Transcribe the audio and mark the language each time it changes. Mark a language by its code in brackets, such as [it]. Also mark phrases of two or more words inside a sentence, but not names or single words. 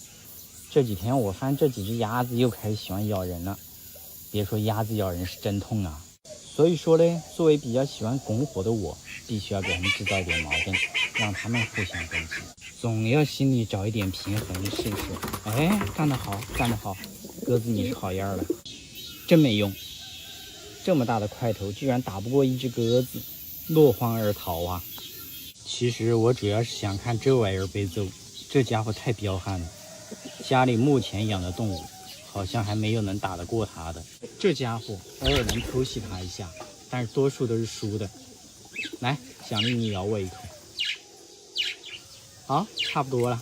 [zh] 這幾天我發現這幾隻鴨子又開始喜歡咬人了，別說鴨子咬人是真痛啊， 所以說呢，作為比較喜歡拱火的我，必須要給他們製造一點矛盾，讓他們互相攻擊，總要心裡找一點平衡，是不是？哎，幹得好，幹得好，鴿子你是好樣了，真沒用，這麼大的塊頭居然打不過一隻鴿子，落荒而逃啊！其實我主要是想看這玩意兒被揍，這家伙太彪悍了，家裡目前養的動物好像還沒有能打得過他的。這家伙偶爾能偷襲他一下，但是多数都是輸的。來，獎勵你咬我一口。好，差不多了。